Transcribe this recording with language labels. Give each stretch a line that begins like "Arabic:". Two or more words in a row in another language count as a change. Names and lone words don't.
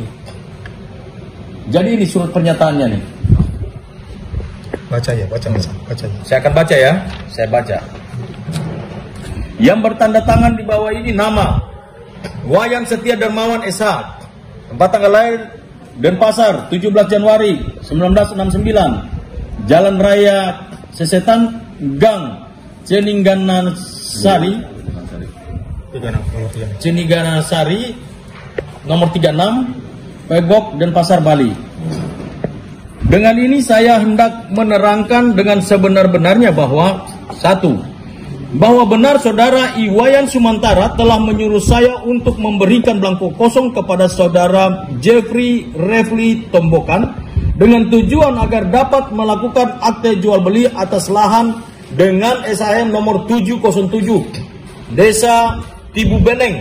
Indonesian: Jadi ini surat pernyataannya nih. Baca ya. Saya akan baca ya. Saya baca. Yang bertanda tangan di bawah ini nama Wayan Setia Darmawan SH. Tempat tanggal lahir Denpasar 17 Januari 1969. Jalan Raya Sesetan Gang Ceningganasari nomor 36 Pegok Denpasar, Bali. Dengan ini saya hendak menerangkan dengan sebenar-benarnya bahwa bahwa benar saudara Wayan Sumantara telah menyuruh saya untuk memberikan belangko kosong kepada saudara Jeffrey Refli Tombokan dengan tujuan agar dapat melakukan akte jual beli atas lahan dengan SHM nomor 707 Desa Tibu Beneng.